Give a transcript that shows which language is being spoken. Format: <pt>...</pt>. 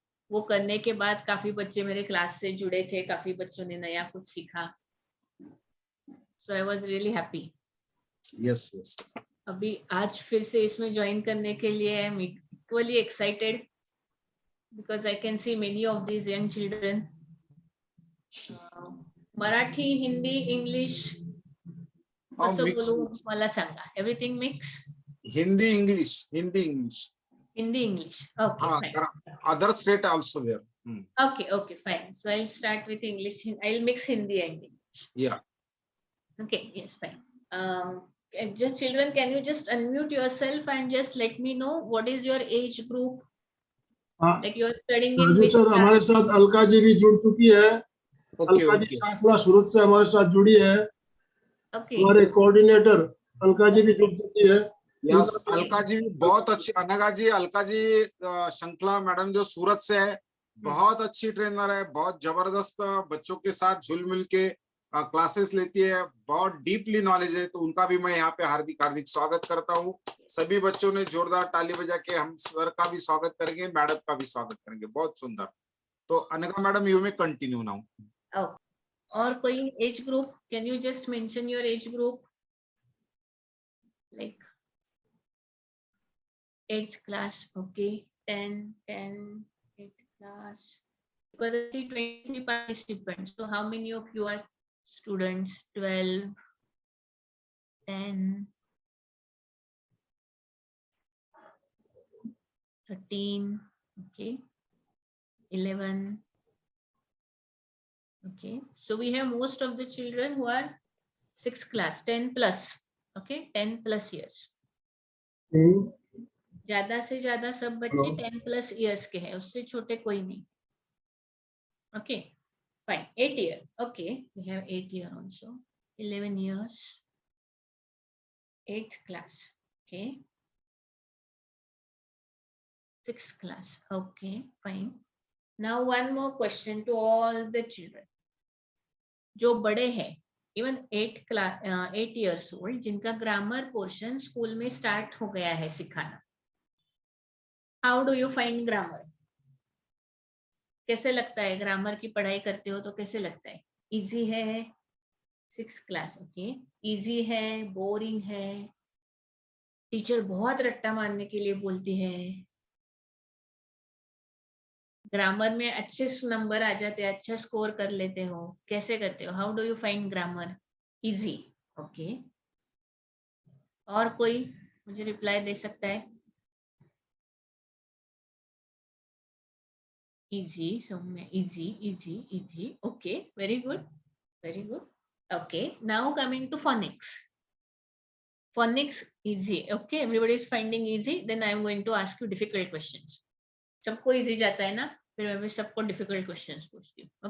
<hi>वो करने के बाद काफी बच्चे मेरे क्लास से जुड़े थे, काफी बच्चों ने नया कुछ सीखा।</hi> <en>So I was really happy. Yes yes.</en> <hi>अभी आज फिर से इसमें ज्वाइन करने के लिए</hi> <en>I am equally excited because I can see many of these young children.</en> <mr>Marathi, Hindi, English कसं बोलू मला सांगा.</mr> <en>Everything mix?</en> <hi>Hindi English, Hindi English.</hi> <en>Hindi English. Okay fine. Other state also there. Okay, fine. So I'll start with English. I'll mix Hindi and English. Yeah. Okay, yes, fine. Just children, can you just unmute yourself and just let me know what is your age group? Like you are studying in</en> <hi>Raju</hi> <en>which</en> <hi>sir, हमारे साथ अलका जी भी जुड़ चुकी है। अलका जी साखला सूरत से हमारे साथ जुड़ी है। हमारे कोऑर्डिनेटर अलका जी भी जुड़ चुकी है। यस, अलका जी बहुत अच्छी। अनगा जी, अलका जी शंकला मैडम जो सूरत से है, बहुत अच्छी ट्रेनर है, बहुत जबरदस्त बच्चों के साथ झुल मिल के क्लासेस लेती है, बहुत डीपली नॉलेज है। तो उनका भी मैं यहाँ पे हार्दिक हार्दिक स्वागत करता हूँ। सभी बच्चों ने जोरदार ताली बजा के हम सर का भी स्वागत करेंगे, मैडम का भी स्वागत करेंगे। बहुत सुंदर। तो अनगा madam,</hi> <en>You may continue now.</en> <hi>और कोई</hi> <en>Age group, can you just mention your age group? Like 8th class, okay, 10, 8th class. Because I see 23 participants. So how many of you are students? 12, 10, 13, okay, 11. Okay, so we have most of the children who are 6th class, 10 plus, okay, 10 plus years.</en> <hi>ज्यादा से ज्यादा सब बच्चे 10 plus years के हैं, उससे छोटे कोई नहीं.</hi> <en>Okay fine. 8 year, okay, we have 8 year also. 11 years, 8th class, okay, 6th class, okay fine. Now one more question to all the children</en> <hi>जो बड़े हैं,</hi> <en>even 8 years old,</en> <hi>जिनका ग्रामर पोर्शन स्कूल में स्टार्ट हो गया है सिखाना.</hi> <en>How do you find grammar?</en> <hi>कैसे लगता है? ग्रामर की पढ़ाई करते हो तो कैसे लगता है? इजी है? 6th class, okay. इजी है, बोरिंग है, टीचर बहुत रट्टा मारने के लिए बोलती है, ग्रामर में अच्छे नंबर आ जाते हैं, अच्छा स्कोर कर लेते हो, कैसे करते हो?</hi> <en>How do you find grammar? Easy, okay.</en> <hi>और कोई मुझे रिप्लाई दे सकता है?</hi> <en>Easy, so easy. Okay, very good. Okay, now coming to phonics. Phonics easy. Okay, everybody is finding easy. Then I am going to ask you difficult questions.</en> <hi>सबको easy जाता है ना, फिर मैं भी सबको</hi> <en>difficult questions</en> <hi>पूछती हूँ.</hi>